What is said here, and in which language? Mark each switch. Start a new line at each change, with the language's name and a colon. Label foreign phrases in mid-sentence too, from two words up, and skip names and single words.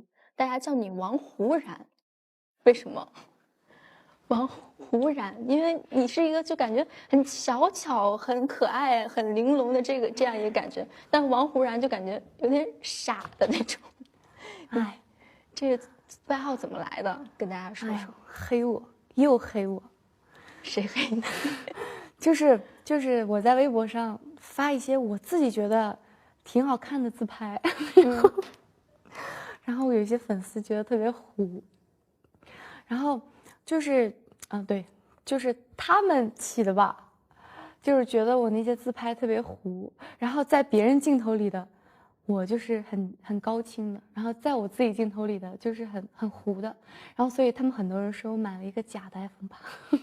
Chinese: 大家叫你王胡然，為什麼？王胡然，因為你是一個就感覺很小巧、很可愛、很玲瓏的這樣一個感覺，但王胡然就感覺有點傻的那種。哎，這個外號怎麼來的？跟大家說說。黑我。又黑我，誰黑你？就是我在微博上發一些我自己覺得挺好看的自拍，然後有一些粉絲覺得特別糊，然後就是對，就是他們起的吧，就是覺得我那些自拍特別糊，然後在別人鏡頭裡的我就是很高清的，然後在我自己鏡頭裡的就是很糊的，然後所以他們很多人說我買了一個假的 iPhone 8，